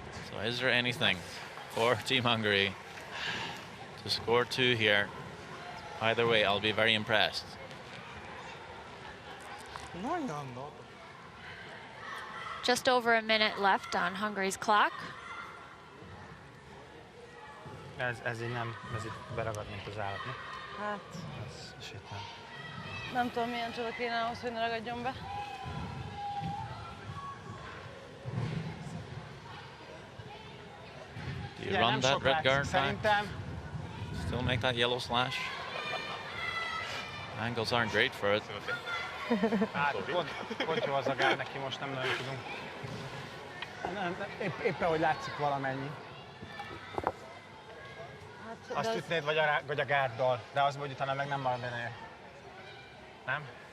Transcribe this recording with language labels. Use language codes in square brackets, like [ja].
[en] So is there anything for Team Hungary to score two here? Either way, I'll be very impressed. Just over a minute left on Hungary's clock. [hu] Ez így nem, ez itt beragad, mint az állat, ne? Hát... Ez sétál. Nem tudom, milyen csoda kéne ahhoz, hogy ne ragadjon be. [en] Do you run that red guard back? Still make that yellow slash? Angles aren't great for it. [hu] Hát pont jó az a gár neki, most nem nagyon tudunk. Éppen, hogy látszik valamennyi. Azt ütnéd, vagy a gárdal, de az, hogy utána meg nem marad benne. Nem?